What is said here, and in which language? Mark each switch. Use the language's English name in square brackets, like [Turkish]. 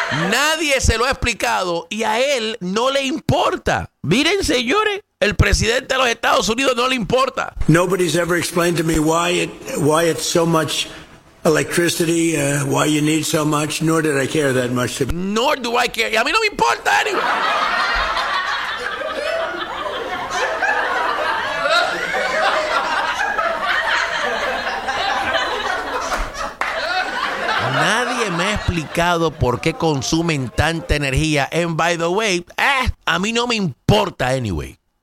[Spanish] Nadie se lo ha explicado y a él no le importa. Miren, señores, el presidente de los Estados Unidos no le importa. [English] Nobody's ever explained to me why it's so much electricity, why you need so much, nor did I care that much. [Spanish] Nor do I care. Y a mí no me importa anyway. Nadie me ha explicado por qué consumen tanta energía. And by the way, a mí no me importa anyway.